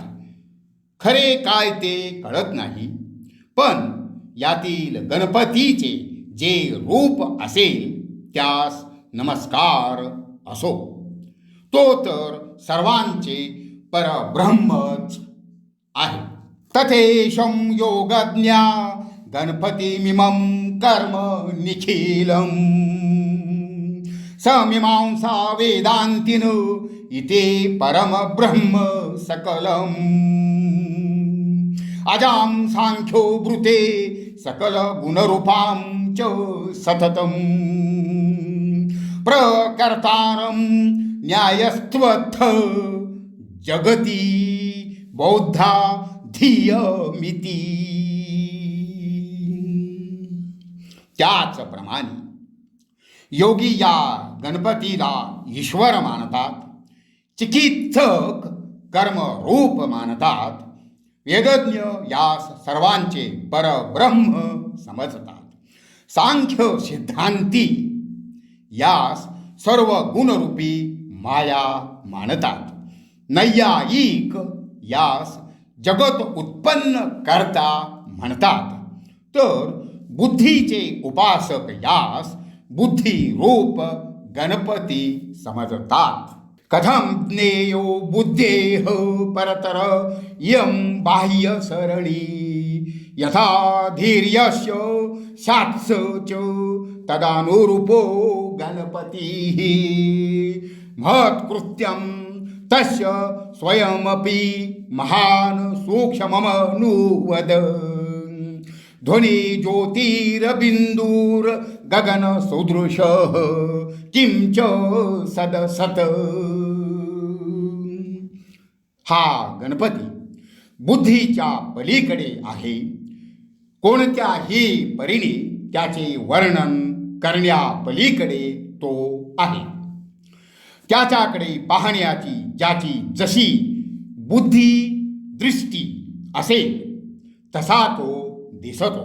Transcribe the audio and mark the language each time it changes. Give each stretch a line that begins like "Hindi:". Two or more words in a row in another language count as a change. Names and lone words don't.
Marathi: खरे काय ते कळत नाही, पण यातील गणपतीचे जे रूप असेल त्यास नमस्कार असो. तो तर सर्वांचे परब्रह्मच आहे.
Sanskrit: तथेशं योगज्ञा गणपतिमिमं कर्म निखिलं, समीमांसा वेदान्तिन इति परम ब्रह्म सकलम. अजां सांख्यो ब्रूते सकल गुणरूपां च सततं, प्रकर्तारं न्यायस्त्वत्थ जगती बौद्धा धियमिती.
Marathi: त्याचप्रमाणे योगी या गणपतीला ईश्वर मानतात, चिकित्सक कर्मरूप मानतात, वेदज्ञ यास सर्वांचे परब्रह्म समजतात, सांख्य सिद्धांती यास सर्व गुणरूपी माया मानतात, नैयायिक यास जगत उत्पन्न करता म्हणतात, तर बुद्धीचे उपासक यास बुद्धी रूप गणपती समजतात.
Sanskrit: कथम ज्ञेयो बुद्धेह परतर यम बाह्य सरणी यथा धीर्यस्य सात्स च तदानुरूपो गणपतिः महत्कृत्यं तस्य स्वयमपि महान् सूक्ष्ममनुवद ध्वनि ज्योतिर्बिंदुर गगन सदृशः किं च सदसत.
Marathi: हा गणपती बुद्धीच्या पलीकडे आहे. कोणत्याही परीने त्याचे वर्णन करण्यापलीकडे तो आहे. त्याच्याकडे पाहण्याची ज्याची जशी बुद्धी दृष्टी असेल तसा तो दिसतो.